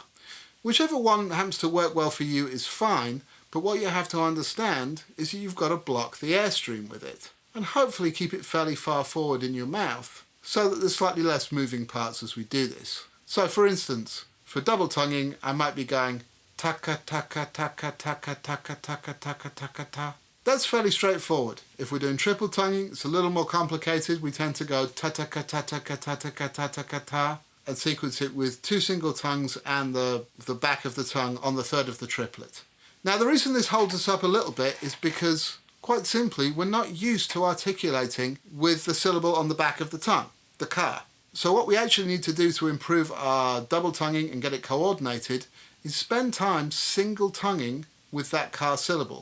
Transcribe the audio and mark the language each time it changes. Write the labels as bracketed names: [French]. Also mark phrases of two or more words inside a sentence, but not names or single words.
[English] Whichever one happens to work well for you is fine, but what you have to understand is that you've got to block the airstream with it, and hopefully keep it fairly far forward in your mouth, so that there's slightly less moving parts as we do this. So for instance, for double tonguing, I might be going taka taka taka taka taka taka taka taka ta. That's fairly straightforward. If we're doing triple tonguing, it's a little more complicated. We tend to go ta ta ka ta ta ka ta ta ka ta ta ka ta. and sequence it with 2 single tongues and the back of the tongue on the third of the triplet. Now the reason this holds us up a little bit is because, quite simply, we're not used to articulating with the syllable on the back of the tongue, the ka. So what we actually need to do to improve our double tonguing and get it coordinated is spend time single tonguing with that ka syllable.